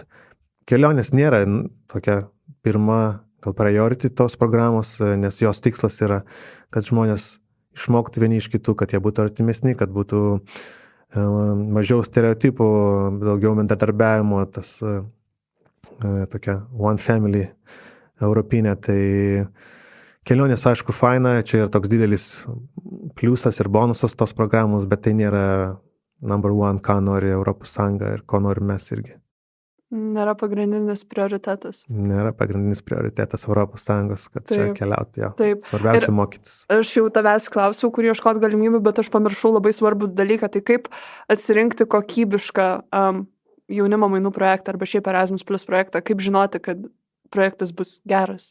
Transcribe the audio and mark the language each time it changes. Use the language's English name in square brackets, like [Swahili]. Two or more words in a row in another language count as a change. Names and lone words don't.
[Lithuanian] Kelionės nėra tokia pirma, gal priority tos programos, nes jos tikslas yra, kad žmonės išmoktų vieni iš kitų, kad jie būtų artimesni, kad būtų mažiau stereotipų, daugiau bendradarbiavimo, tas tokia [English] one family [Lithuanian] europinė, tai kelionės, aišku, faina, čia yra toks didelis pliusas ir bonusas tos programos, bet tai nėra [English] number one, [Lithuanian] ką nori Europos Sąjunga ir ko nori mes irgi. Nėra pagrindinis prioritetas. Nėra pagrindinis prioritetas Europos Sąjungos, kad čia keliauti, jo. Taip. Svarbiausia mokytis. Aš jau tavęs klausiau, kur ieškoti galimybių, bet aš pamiršau labai svarbų dalyką, tai kaip atsirinkti kokybišką jaunimo mainų projektą arba šiaip Erasmus Plus projektą, kaip žinoti, kad projektas bus geras?